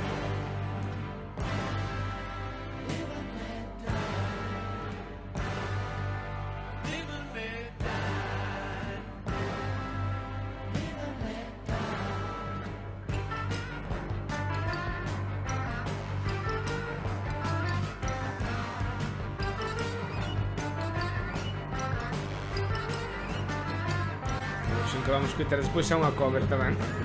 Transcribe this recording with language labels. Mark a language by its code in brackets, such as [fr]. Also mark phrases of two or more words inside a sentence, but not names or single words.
[en] Live and let die. Live and let die. Live and let [gl] a versión que vamos escutar despois é unha cover tamén.